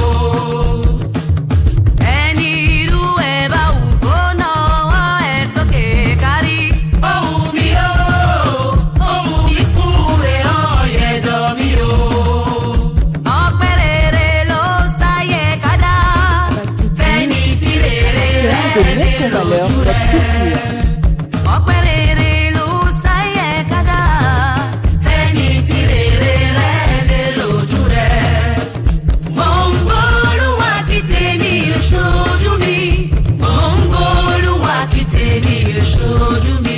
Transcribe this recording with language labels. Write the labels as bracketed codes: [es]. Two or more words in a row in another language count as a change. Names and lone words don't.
[yo] Ẹni irú ẹ̀ bá wù kó náwó ẹ̀ sókè kárí. Ohùn mi o, ohùn mi fúre ọ̀yẹ̀ dán mi o. Ọpẹ́ rere ló sáyé kádà. Fẹ́ni tí rere rẹ̀ [fr] De mettre en valeur notre culture. [yo] Ọpẹ́ rere ló sáyé kádà. Fẹ́ni tí rere rẹ̀ dé lójú rẹ̀. Mo ń gbólúwa kí tèmi ṣojú mi. Mo ń gbólúwa kí tèmi ṣojú mi.